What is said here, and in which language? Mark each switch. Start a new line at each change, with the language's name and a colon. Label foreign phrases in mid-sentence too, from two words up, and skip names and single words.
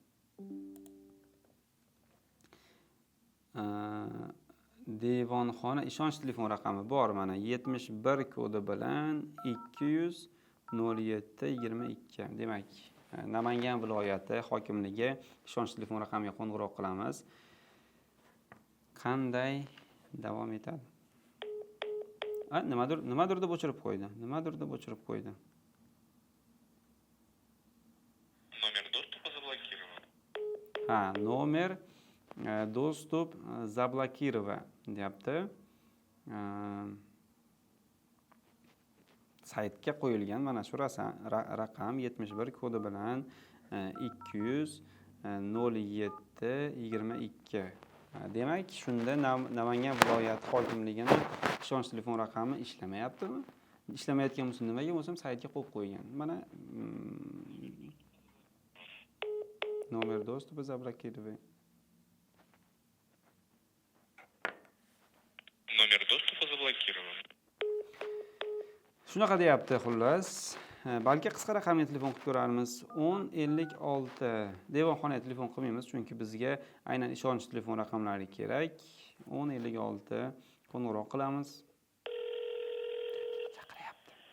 Uzbek: Devonxona ishonch telefon raqami bor mana 71 kodi bilan 200 07 22. Demak, Namangan viloyati hokimligi ishonch telefon raqamiga qo'ng'iroq qilamiz. Qanday davom etadi? Nimadir deb o'chirib qo'ydi.
Russian: Номер доступа заблокирован. Номер доступ заблокирован deyapti.
Uzbek: Saytga qo'yilgan mana shu raqam 71 kodi bilan 200 07 22. Demak, shunda Namangan viloyati hokimligining ishonch telefon raqami ishlamayaptimi? Ishlamayotgan bo'lsa nimaga bo'lsam saytga qo'yib qo'ygan.
Russian: Mana номер доступа заблокирован. Номер доступа заблокирован.
Uzbek: Shunaqa deyapti xullas. Balki qisqa raqamli telefon qilib ko'ramiz. 1056. Devonxonaga telefon qilmaymiz, chunki bizga aynan ishonch telefon raqamlari kerak. 1056 qo'ng'iroq qilamiz. Chaqiryapti.